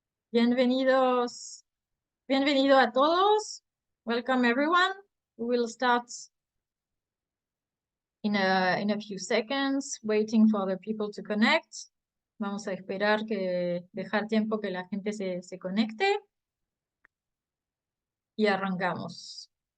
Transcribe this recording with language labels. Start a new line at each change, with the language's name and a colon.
Spanish: Bienvenidos, bienvenido a todos.
English: Welcome everyone. We will start in a few seconds, waiting for the people to connect.
Spanish: Vamos a esperar dejar tiempo que la gente se conecte y arrancamos.